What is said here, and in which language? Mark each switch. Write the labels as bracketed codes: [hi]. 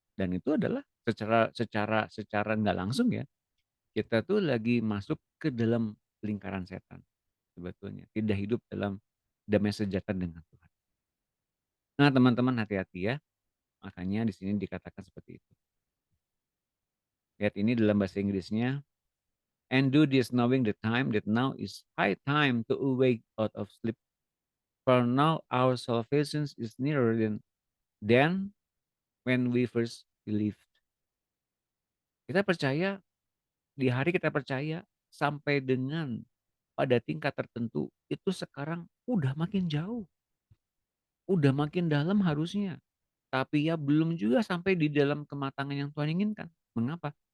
[id] Dan itu adalah secara nggak langsung ya, kita tuh lagi masuk ke dalam lingkaran setan sebetulnya. Tidak hidup dalam damai sejahtera dengan Tuhan. Nah, teman-teman hati-hati ya. Makanya di sini dikatakan seperti itu. Lihat ini dalam bahasa Inggrisnya. [en] And do this knowing the time that now is high time to awake out of sleep. For now our salvation is nearer than when we first believed. [id] Kita percaya, di hari kita percaya, sampai dengan pada tingkat tertentu, itu sekarang udah makin jauh. Udah makin dalam harusnya. Tapi ya belum juga sampai di dalam kematangan yang Tuhan inginkan. Mengapa?